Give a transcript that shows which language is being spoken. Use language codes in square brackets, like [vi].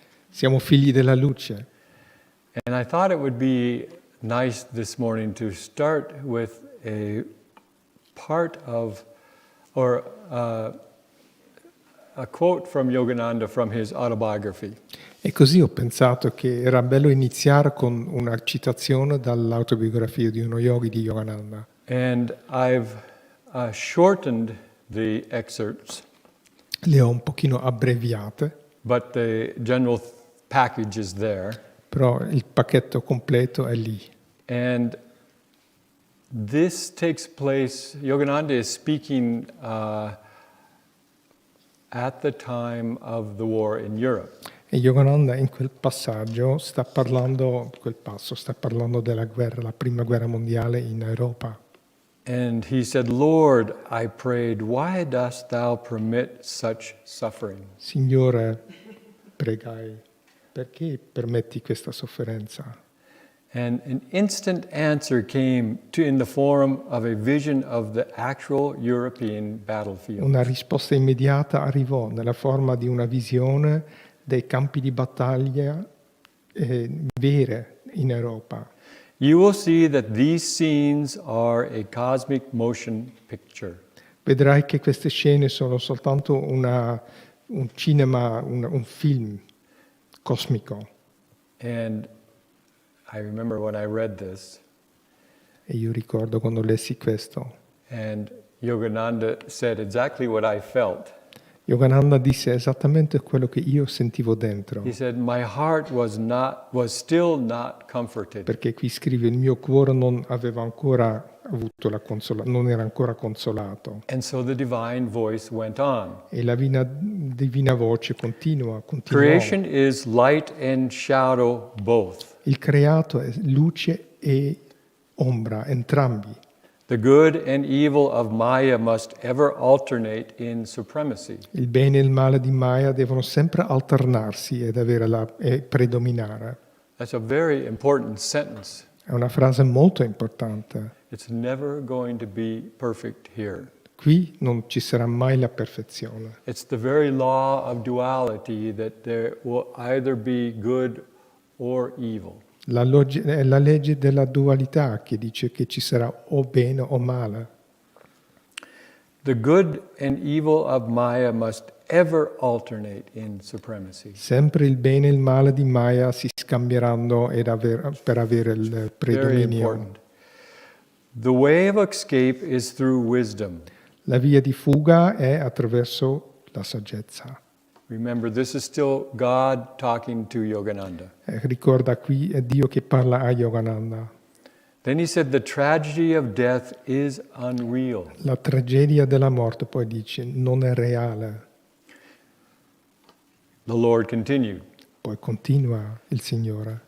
[it] siamo figli della luce. [en] And I thought it would be nice this morning to start with a part of, or a quote from Yogananda from his autobiography. [it] E così ho pensato che era bello iniziare con una citazione dall'autobiografia di uno yogi di Yogananda. [en] And I've shortened the excerpts, [it] Le ho un pochino abbreviate, [en] but the general package is there. [it] però il pacchetto completo è lì. [en] And this takes place, Yogananda is speaking at the time of the war in Europe. [it] E Yogananda in quel passaggio sta parlando della guerra, la prima guerra mondiale in Europa. [en] And he said, "Lord, I prayed, why dost thou permit such suffering?" [it] Signore, pregai, perché permetti questa sofferenza? [en] And an instant answer came in the form of a vision of the actual European battlefield. [it] Una risposta immediata arrivò nella forma di una visione dei campi di battaglia vere in Europa. [en] You will see that these scenes are a cosmic motion picture. [it] Vedrai che queste scene sono soltanto un cinema, un film cosmico. [en] And I remember when I read this, [it] E io ricordo quando lessi questo, [en] and Yogananda said exactly what I felt. [it] Yogananda disse esattamente quello che io sentivo dentro, [en] He said, my heart was still not comforted. [it] perché qui scrive il mio cuore non aveva ancora avuto non era ancora consolato. [en] And so the divine voice went on. [it] E la divina voce continuò. [en] Creation is light and shadow both. [it] Il creato è luce e ombra, entrambi. [en] The good and evil of Maya must ever alternate in supremacy. [it] Il bene e il male di Maya devono sempre alternarsi e predominare. [en] That's a very important sentence. [it] È una frase molto importante. [en] It's never going to be perfect here. [it] Qui non ci sarà mai la perfezione. [en] It's the very law of duality that there will either be good or evil. [it] È la legge della dualità che dice che ci sarà o bene o male. [en] The good and evil of Maya must ever alternate in supremacy. [it] Sempre il bene e il male di Maya si scambieranno per avere il [en] Very [it] predominio. [en] important. The way of escape is through wisdom. [it] La via di fuga è attraverso la saggezza. [en] Remember, this is still God talking to Yogananda. [it] Ricorda, qui è Dio che parla a Yogananda. [en] Then he said, the tragedy of death is unreal. [it] La tragedia della morte, poi dice, non è reale. [en] The Lord continued. [it] Poi continua il Signore.